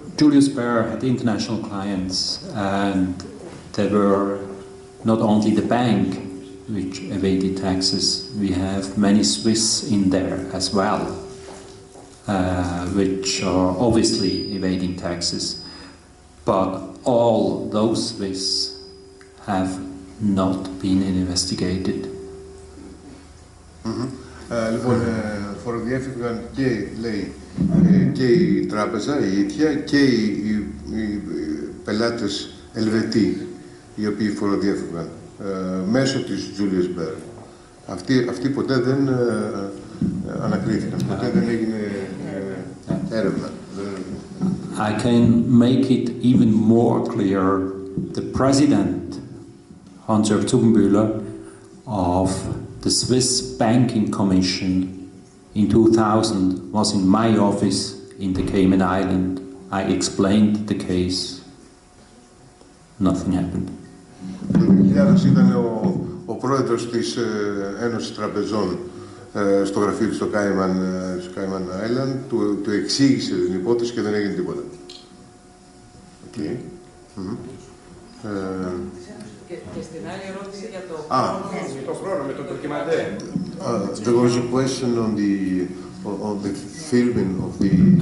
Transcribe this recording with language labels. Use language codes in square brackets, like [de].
[en] Julius Baer had international clients, and they were not only the bank which evaded taxes, we have many Swiss in there as well, which are obviously evading taxes, but all those Swiss have not been investigated. [el] Λοιπόν, φοροδιέφυγαν και, λέει, και η τράπεζα, η ίδια, και οι πελάτες Ελβετοί, οι οποίοι φοροδιέφυγαν μέσω της Julius Baer. Αυτοί ποτέ δεν ανακρίθηκαν, ποτέ δεν έγινε έρευνα. [en] I can make it even more clear. The president, Hans-Jörg Zubenbühler, of the Swiss Banking Commission in 2000 was in my office in the Cayman Island. I explained the case. Nothing happened. [el] Το 2000 ήταν ο πρόεδρος της Ένωσης Τραπεζών στο γραφείο του στο Cayman Island, του εξήγησε την υπόθεση και δεν έγινε τίποτα. [en] Okay. [el] Και στην άλλη ερώτηση για το χρόνο με το ντοκιμαντέρ. [en] There was a question on the filming of the